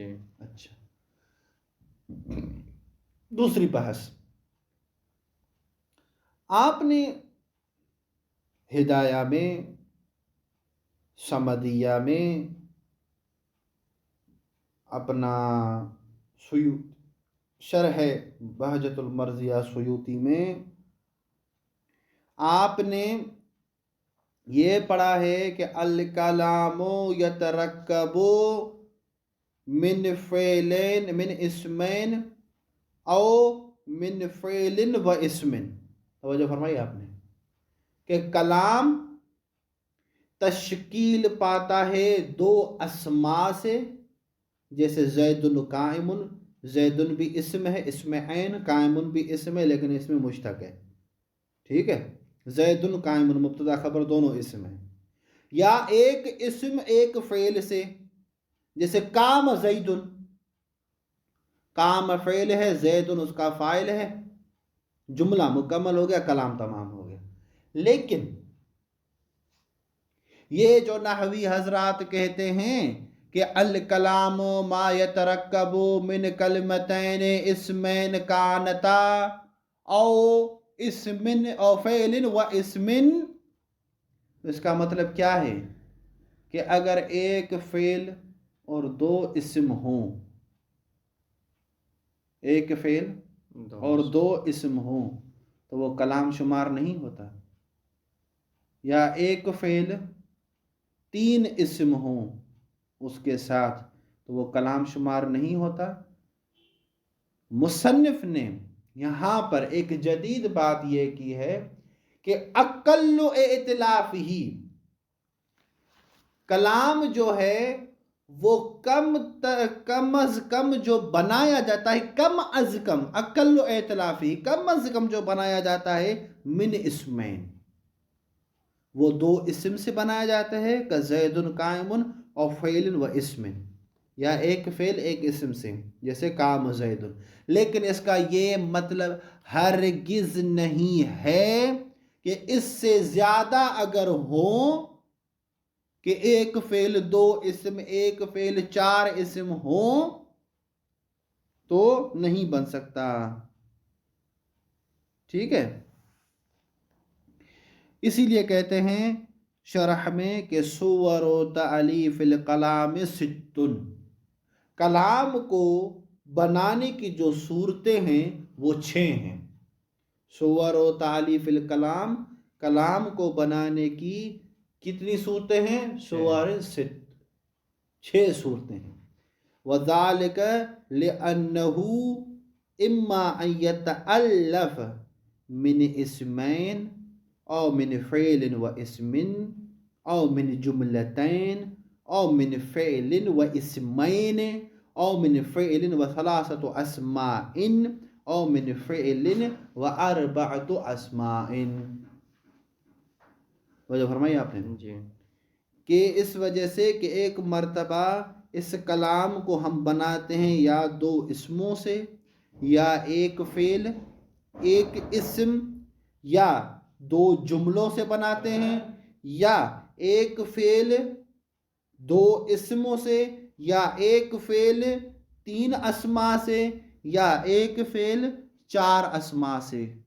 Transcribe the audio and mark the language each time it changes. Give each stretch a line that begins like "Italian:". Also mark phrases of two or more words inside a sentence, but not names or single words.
Urdu: اچھا، دوسری بحث، آپ نے ہدایہ میں، سمدیہ میں، اپنا شرح بہجت المرضیہ سیوطی میں آپ نے یہ پڑھا ہے کہ
Arabic: الکلام یترکب من فعلین، من اسمین او من فعل و اسمن،
Urdu: توجہ فرمائی آپ نے کہ کلام تشکیل پاتا ہے دو اسماء سے، جیسے
Arabic: زید قائم،
Urdu: زید بھی اسم ہے، اسم عین، قائم بھی اسم ہے لیکن اسم مشتق ہے، ٹھیک ہے؟
Arabic: زید قائم
Urdu: مبتدا خبر دونوں اسم ہیں، یا ایک اسم ایک فعل سے، جیسے
Arabic: قام زید،
Urdu: قام فعل ہے، زید اس کا فاعل ہے، جملہ مکمل ہو گیا، کلام تمام ہو گیا۔ لیکن یہ جو نحوی حضرات کہتے ہیں کہ
Arabic: الکلام ما یترکب من کلمتین اسمین کانتا او اسمن او فعل و اسمن،
Urdu: اس کا مطلب کیا ہے کہ اگر ایک فعل اور دو اسم ہوں، ایک فعل اور دو اسم ہوں تو وہ کلام شمار نہیں ہوتا، یا ایک فعل تین اسم ہوں اس کے ساتھ تو وہ کلام شمار نہیں ہوتا۔ مصنف نے یہاں پر ایک جدید بات یہ کی ہے کہ
Arabic: اقل ائتلاف ہی،
Urdu: کلام جو ہے وہ کم از کم جو بنایا جاتا ہے، کم از کم،
Arabic: اقل ائتلاف ہی،
Urdu: کم از کم جو بنایا جاتا ہے،
Arabic: من اسمین،
Urdu: وہ دو اسم سے بنایا جاتا ہے کہ
Arabic: زید قائم
Urdu: اور فعل و اسم، یا ایک فعل ایک اسم سے، جیسے
Arabic: قام زید،
Urdu: لیکن اس کا یہ مطلب ہرگز نہیں ہے کہ اس سے زیادہ اگر ہوں کہ ایک فعل 2 اسم، ایک فعل 4 اسم ہوں تو نہیں بن سکتا. ٹھیک ہے، اسی لیے کہتے ہیں شرح میں کہ
Arabic: صور و تعلیف الکلام ستن،
Urdu: کلام کو بنانے کی جو صورتیں ہیں وہ 6 ہیں.
Arabic: صور و تعلیف الکلام،
Urdu: کلام کو بنانے کی کتنی صورتیں ہیں؟ صور 6 صورتیں ہیں.
Arabic: وَذَلِكَ لِأَنَّهُ إِمَّا أَن يَتَأَلَّفَ مِنْ اسْمَيْنِ أو من فعل واسم أو من جملتين أو من فعل واسمين أو من فعل وثلاثة أسماء أو من فعل وأربعة أسماء.
Urdu: وجہ فرمائی آپ نے جی کہ اس وجہ سے کہ ایک مرتبہ اس کلام کو ہم بناتے ہیں یا 2 اسموں سے، یا ایک فعل ایک اسم، یا 2 جملوں سے بناتے ہیں، یا ایک فعل 2 اسموں سے، یا ایک فعل 3 اسماء سے، یا ایک فعل 4 اسماء سے.